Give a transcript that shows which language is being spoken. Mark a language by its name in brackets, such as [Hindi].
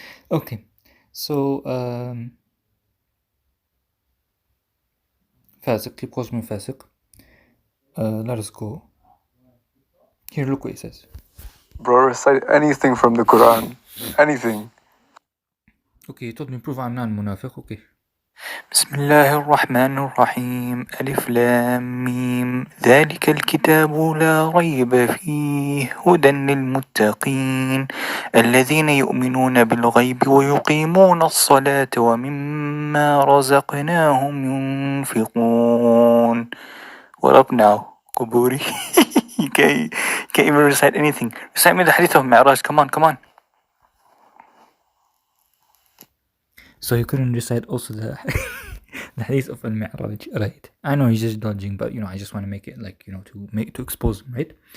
[English] Okay. So, Fasiq, he calls me Fasiq. Let us go. Here, look what he says. Bro, recite anything from the Quran. Anything. Okay, he told me prove I'm not munafiq. Okay. [Arabic] بسم الله الرحمن الرحيم ألف لام ميم ذلك الكتاب لا ريب فيه هدى للمتقين الذين يؤمنون بالغيب ويقيمون الصلاة ومما رزقناهم ينفقون. [English] What up now, Kuburi? you can't even recite anything. Recite me the hadith of Mi'raj. Come on. So you couldn't recite also the the hadith of al-Mi'raj, right? I know he's just dodging, but I just want to make it like to expose him, right?